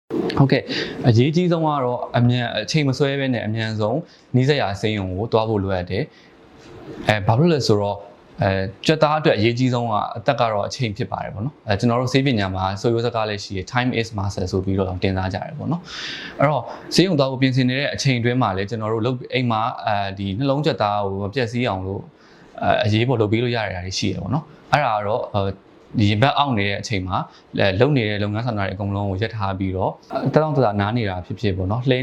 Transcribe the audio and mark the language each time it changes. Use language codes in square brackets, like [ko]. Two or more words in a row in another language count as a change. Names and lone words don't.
[my] OK，ရေးကြီးဆုံးကတော့အမြန်အချိန်မဆွဲဘဲနဲ့အမြန်ဆုံးနီးစပ်ရာအစိမ်းရုံကိုတွားဖို့လိုအပ်တယ်ဘာဖြစ်လို့လဲဆိုတော့ကြက်သားအတွက်အရေးကြီးဆုံးကအသက်ကတော့အချိန်ဖြစ်ပါတယ်ပေါ့နော်ကျွန်တော်တို့ဆေးပညာမှာဆိုရိုးစကားလည်းရှိရ [en] time is muscle [my] ဆိုပြီးတော့တင်စားကြတယ်ပေါ့နော်အဲ့တော့ဆေးရုံသွားဖို့ပြင်ဆင်နေတဲ့အချိန်အတွင်းမှာလည်း ကျွန်တော်တို့လုပ်အိမ်မှာဒီနှလုံးကြက်သားကိုမပြတ်စည်းအောင်လို့အရေးပေါ်လုပ်ပေးလို့ရတဲ့အရာတွေရှိရပေါ့နော်အဲ့ဒါကတော့ဒီဘက်အောက်နေတဲ့အချိန်မှာလုံနေတဲ့လုပ်ငန်းဆောင်တာတွေအကုန်လုံးကိုရပ်ထားပြီးတော့တောင်းတနားနေတာဖြစ်ဖြစ်ပေါ့နော်လှဲ